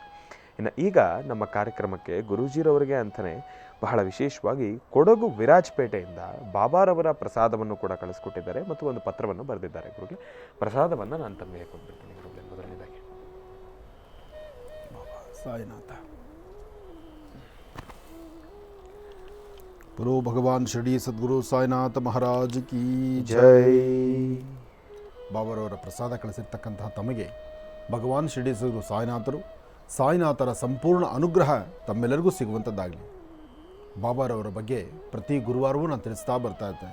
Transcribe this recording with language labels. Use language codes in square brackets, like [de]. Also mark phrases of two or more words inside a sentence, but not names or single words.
[kn] ಇನ್ನು ಈಗ ನಮ್ಮ ಕಾರ್ಯಕ್ರಮಕ್ಕೆ ಗುರೂಜಿರವರಿಗೆ ಅಂತಲೇ ಬಹಳ ವಿಶೇಷವಾಗಿ ಕೊಡಗು ವಿರಾಜಪೇಟೆಯಿಂದ ಬಾಬಾರವರ ಪ್ರಸಾದವನ್ನು ಕೂಡ ಕಳಿಸ್ಕೊಟ್ಟಿದ್ದಾರೆ ಮತ್ತು ಒಂದು ಪತ್ರವನ್ನು ಬರೆದಿದ್ದಾರೆ. ಗುರುಗಳೇ, ಪ್ರಸಾದವನ್ನು ನಾನು ತಮಗೆ ಕೊಟ್ಬಿಡ್ತೀನಿ. ಗುರುಗಳೇ, ಮೊದಲನೇದಾಗಿ ಸಾಯಿನಾಥ. [hi] बोलो भगवान शिरडी सद्गुरु साईनाथ महाराज की ಜೈ. [kn] ಬಾಬಾರವರ ಪ್ರಸಾದ ಕಳಿಸಿರ್ತಕ್ಕಂತಹ ತಮಗೆ ಭಗವಾನ್ ಶಿರಡಿ ಸದ್ಗುರು ಸಾಯಿನಾಥರ ಸಂಪೂರ್ಣ ಅನುಗ್ರಹ ತಮ್ಮೆಲ್ಲರಿಗೂ ಸಿಗುವಂಥದ್ದಾಗಲಿ. ಬಾಬಾರವರ ಬಗ್ಗೆ ಪ್ರತಿ ಗುರುವಾರವೂ ನಾನು ತಿಳಿಸ್ತಾ ಬರ್ತಾ ಇರ್ತೇನೆ.